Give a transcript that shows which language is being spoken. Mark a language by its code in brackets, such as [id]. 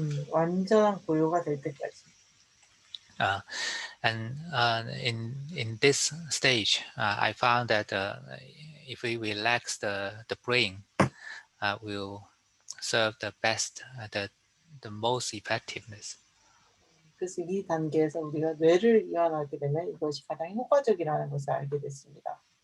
[ko] 완전한 고요가 될 때까지. [en] And in this stage, I found that if we relax the brain, will serve the best, the most effectiveness. [ko] 그래서 이 단계에서 우리가 뇌를 이완하게 되면 이것이 가장 효과적이라는 것을 알게 됐습니다.